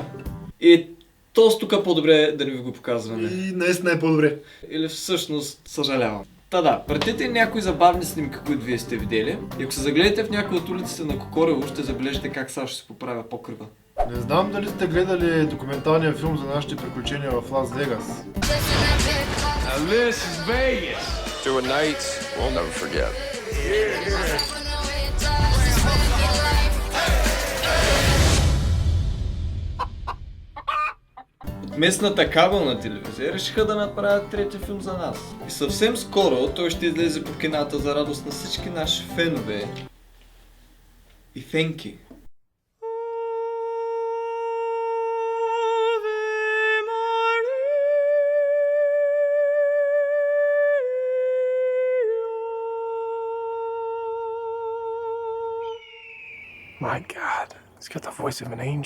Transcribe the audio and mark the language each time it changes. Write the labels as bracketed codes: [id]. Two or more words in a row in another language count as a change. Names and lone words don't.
[bg] и то тук по-добре да не ви го показваме. И наистина е по-добре. Или всъщност съжалявам. Та да, пратете някои забавни снимки, които вие сте видели. И ако се загледате в някои от улиците на Кокорево, ще забележите как сега ще се поправя покрива. Не знам дали сте гледали документалния филм за нашите приключения в Лас Вегас. [en] Now this is Vegas. Through a night we'll never forget. [bg] От местната кабелна телевизия решиха да направят трети филм за нас. И съвсем скоро той ще излезе по кината за радост на всички наши фенове и фенки. [en] My God, he's got the voice of an angel.